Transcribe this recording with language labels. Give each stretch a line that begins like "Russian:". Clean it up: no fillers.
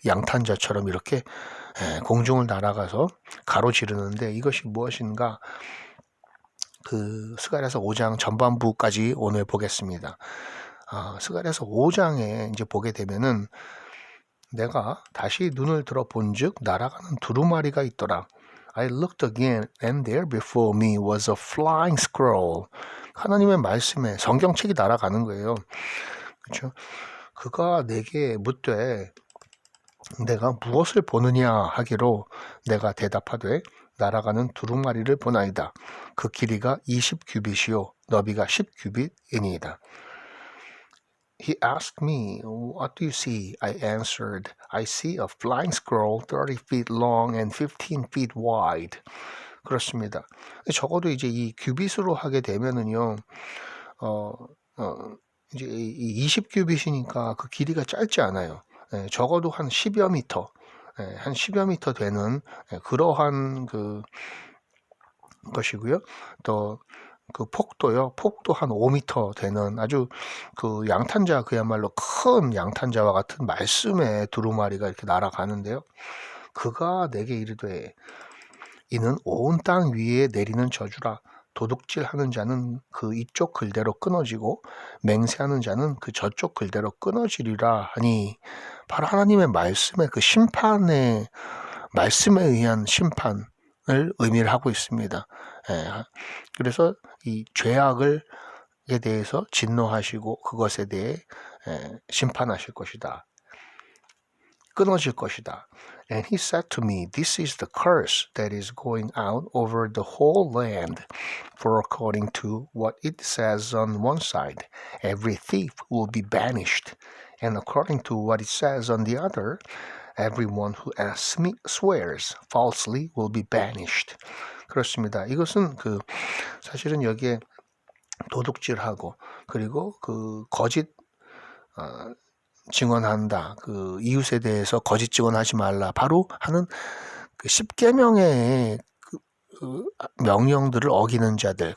Korean: 양탄자처럼 이렇게 공중을 날아가서 가로지르는데 이것이 무엇인가? 그 스가랴서 5장 전반부까지 오늘 보겠습니다. 스가랴서 5장에 이제 보게 되면은 내가 다시 눈을 들어 본즉 날아가는 두루마리가 있더라.
English: I looked again and there before me was a flying scroll.
Korean: 하나님의 말씀에 성경책이 날아가는 거예요. 그렇죠? 그가 내게 묻되 내가 무엇을 보느냐 하기로 내가 대답하되 날아가는 두루마리를 보나이다. 그 길이가 20규빗이요 너비가 10규빗이니이다.
English: He asked me, What do you see? I answered, I see a flying scroll 30 feet long and 15 feet wide.
Korean: 그렇습니다. 적어도 이제 이 규빗으로 하게 되면은요, 이제 이 20규빗이니까 그 길이가 짧지 않아요. 적어도 한 10여 미터, 한 10여 미터 되는 그러한 그 것이고요. 또 그 폭도요. 폭도 한 5미터 되는 아주 그 양탄자, 그야말로 큰 양탄자와 같은 말씀의 두루마리가 이렇게 날아가는데요. 그가 내게 이르되 이는 온 땅 위에 내리는 저주라. 도둑질하는 자는 그 이쪽 글대로 끊어지고 맹세하는 자는 그 저쪽 글대로 끊어지리라 하니, 바로 하나님의 말씀의 그 심판의 말씀에 의한 심판을 의미를 하고 있습니다. 그래서 이 죄악에 대해서 진노하시고 그것에 대해 심판하실 것이다. 끊어질 것이다.
English: And he said to me, This is the curse that is going out over the whole land. For according to what it says on one side, every thief will be banished. And according to what it says on the other, everyone who swears falsely will be banished.
Korean: 그렇습니다. 이것은 사실은 여기에 도둑질하고 그리고 그 거짓 증언한다. 그 이웃에 대해서 거짓 증언하지 말라. 바로 하는 그 10계명의 그 명령들을 어기는 자들.